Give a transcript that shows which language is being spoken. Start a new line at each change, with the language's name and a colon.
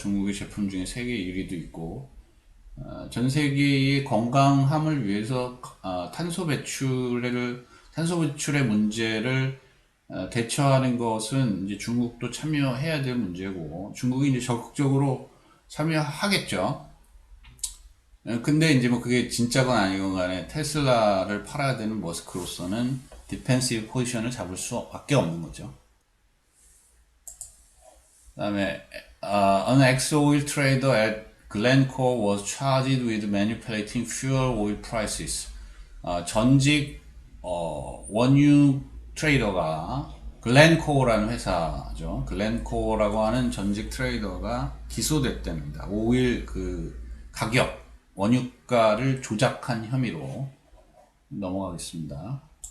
Korean: 중국의 제품 중에 세계 1위도 있고, 전 세계의 건강함을 위해서 탄소 배출의 문제를 대처하는 것은 이제 중국도 참여해야 될 문제고, 중국이 이제 적극적으로 참여하겠죠. 근데 이제 뭐 그게 진짜건 아니건 간에 테슬라를 팔아야 되는 머스크로서는 디펜시브 포지션을 잡을 수밖에 없는 거죠.
English: 그 다음에 an ex-oil trader at Glencore was charged with manipulating fuel oil prices.
Korean: 전직 원유 트레이더가 글렌코어라는 회사죠. 글렌코어라고 하는 전직 트레이더가 기소됐답니다. 오일 그 가격, 원유가를 조작한 혐의로 넘어가겠습니다.